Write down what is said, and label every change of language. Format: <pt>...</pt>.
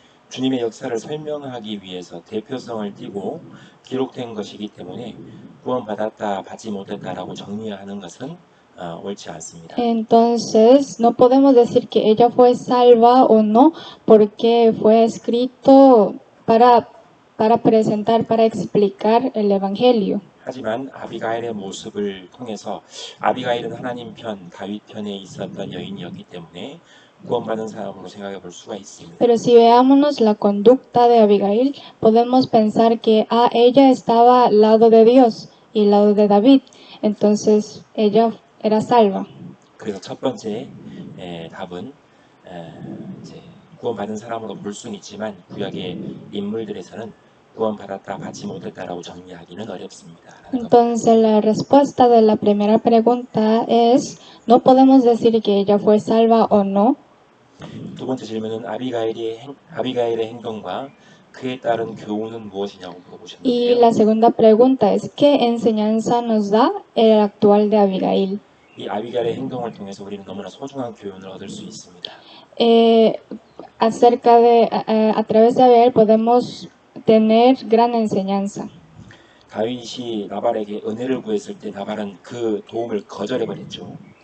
<ko>주님의 역사를 설명하기 위해서 대표성을 띠고 기록된 것이기 때문에 구원받았다, 받지 못했다라고 정리하는 것은 옳지 않습니다.</ko> <es>Entonces, no podemos decir que ella fue salva o no, porque fue escrito para presentar, para explicar el Evangelio.</es> <ko>하지만 아비가일의 모습을 통해서 아비가일은 하나님 편, 다윗 편에 있었던 여인이었기 때문에 구원받은 사람으로 생각해 볼 수가 있습니다.</ko> <es>Pero si veámonos la conducta de Abigail, podemos pensar que ella estaba al lado de Dios y al lado de David, entonces ella era salva.</es> <ko>그래서 첫 번째 답은 이제 구원받은 사람으로 볼 수는 있지만 구약의 인물들에서는 구원받았다, 받지 못했다라고 정리하기는 어렵습니다.</ko> <es>Entonces la respuesta de la primera pregunta es, no podemos decir que ella fue salva o no.</es> <ko>두 번째 질문은 아비가일의 행동과 그에 따른 교훈은 무엇이냐고</ko> <es>Y</es> <ko>물어보셨는데요.</ko> <es>la segunda pregunta es, ¿qué enseñanza nos da el actual de Abigail?</es> <ko>이 아비가일의 행동을 통해서 우리는 너무나 소중한 교훈을 얻을 수 있습니다.</ko> <es>Acerca de, a través de Abigail podemos tener gran enseñanza.</es> <ko>다윗이 나발에게 은혜를 구했을 때 나발은 그 도움을 거절해버렸죠.</ko>